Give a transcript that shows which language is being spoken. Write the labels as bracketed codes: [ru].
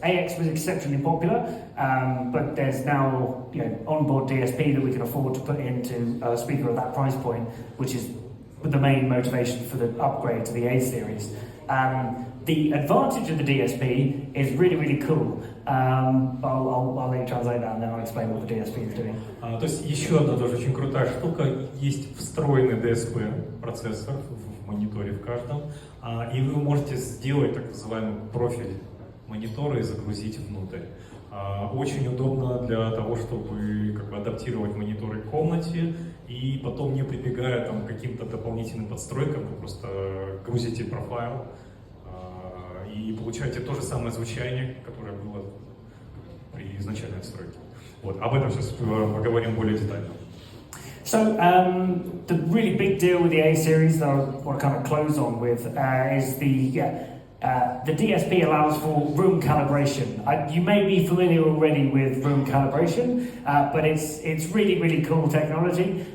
[en] AX was exceptionally popular, but there's now onboard DSP that we can afford to put into a speaker at that price point, which is the main motivation for the upgrade to the A series. The advantage of the DSP is really, really cool. I'll let you translate that and then I'll explain what the DSP is doing. [ru] То есть еще одна тоже очень крутая штука, есть встроенный DSP процессор в мониторе в каждом, и вы можете сделать так называемый профиль монитора и загрузить внутрь. Очень удобно для того, чтобы как бы адаптировать мониторы к комнате и потом, не прибегая там, к каким-то дополнительным подстройкам, вы просто грузите профайл и получаете то же самое звучание, которое было при изначальной настройке. Вот, об этом сейчас поговорим более детально. [en] So the really big deal with the A series that I want to kind of close on with is the DSP allows for room calibration. You may be familiar already with room calibration, but it's really, really cool technology.